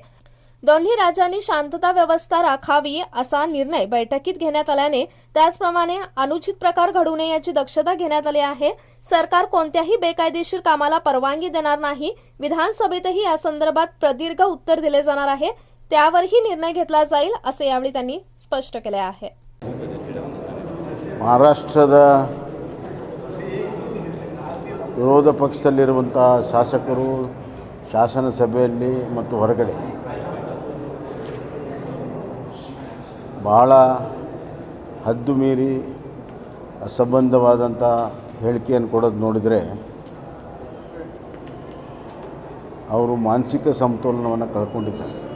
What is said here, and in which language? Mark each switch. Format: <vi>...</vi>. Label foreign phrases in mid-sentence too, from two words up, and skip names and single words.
<mr>दोन्ही राज्यांनी शांतता व्यवस्था राखावी असा निर्णय बैठकीत घेण्यात आल्याने त्याचप्रमाणे अनुचित प्रकार घडू नये याची दक्षता घेण्यात आली आहे। सरकार कोणत्याही बेकायदेशीर कामाला परवानगी देणार नाही। विधानसभेतही या संदर्भात प्रदीर्घ उत्तर दिले जाणार आहे, त्यावरही निर्णय घेतला जाईल असे यावेळी त्यांनी स्पष्ट केले आहे।</mr> <kn>महाराष्ट्ರದ ವಿರೋಧ ಪಕ್ಷದಲ್ಲಿರುವಂತಹ ಶಾಸಕರು ಶಾಸನ ಸಭೆಯಲ್ಲಿ ಮತ್ತು ಹೊರಗಡೆ ಬಹಳ ಹದ್ದು ಮೀರಿ ಅಸಂಬದ್ಧವಾದಂಥ ಹೇಳಿಕೆಯನ್ನು ಕೊಡೋದು ನೋಡಿದರೆ ಅವರು ಮಾನಸಿಕ ಸಮತೋಲನವನ್ನು ಕಳ್ಕೊಂಡಿದ್ದಾರೆ।</kn>